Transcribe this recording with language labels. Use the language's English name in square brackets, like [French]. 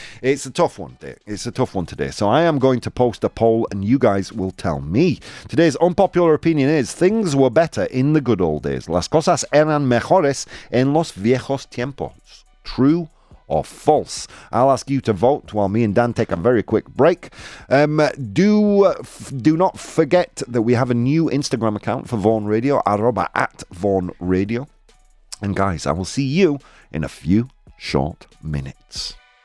[English] It's a tough one, Dick. It's a tough one today. So I am going to post a poll and you guys will tell me. Today's unpopular opinion is: things were better in the good old days. [Spanish] Las cosas eran mejores en los viejos tiempos. [English] True or false? I'll ask you to vote while me and Dan take a very quick break. Do not forget that we have a new Instagram account for Vaughan Radio, @VaughanRadio. And guys, I will see you in a few short minutes.